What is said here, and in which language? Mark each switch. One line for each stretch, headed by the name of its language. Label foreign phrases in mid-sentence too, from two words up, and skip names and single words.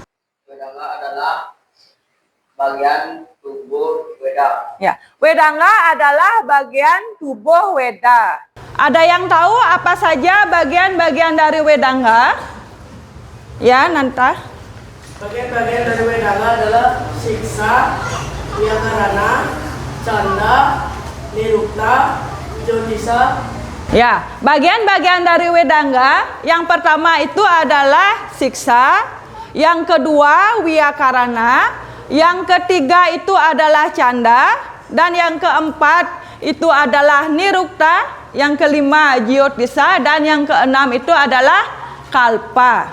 Indonesian: Wedanga adalah bagian tubuh Weda. Ya, Wedanga adalah bagian tubuh Weda. Ada yang tahu apa saja bagian-bagian dari Wedanga? Ya, Nanta. Bagian-bagian dari Wedanga adalah siksa, wiyakarana, canda, nirukta, jotisa. Ya, bagian-bagian dari Wedanga yang pertama itu adalah siksa, yang kedua wiyakarana, yang ketiga itu adalah canda, dan yang keempat itu adalah nirukta, yang kelima jyotisa, dan yang keenam itu adalah kalpa.